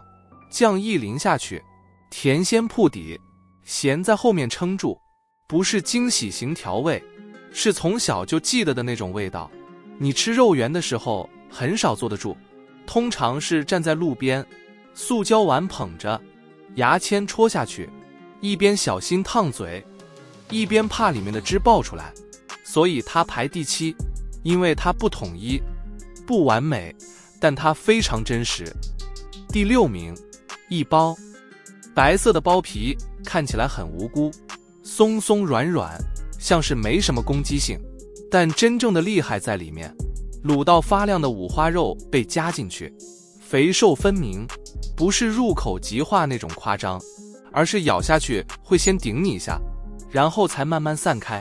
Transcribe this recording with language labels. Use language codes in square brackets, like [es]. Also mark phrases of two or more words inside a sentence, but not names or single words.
[zh] 醬一淋下去，甜先鋪底，鹹在後面撐住，不是驚喜型調味，是從小就記得的那種味道。你吃肉圓的時候很少坐得住，通常是站在路邊，塑膠碗捧着，牙籤戳下去，一邊小心燙嘴，一邊怕裡面的汁爆出來。所以它排第7，因為它不統一，不完美，但它非常真實。第6名，一包。白色的包皮看起来很無辜，鬆鬆軟軟，像是沒什麼攻擊性，但真正的厲害在裡面。滷到發亮的五花肉被加進去，肥瘦分明，不是入口即化那種誇張，而是咬下去會先頂你一下，然後才慢慢散開。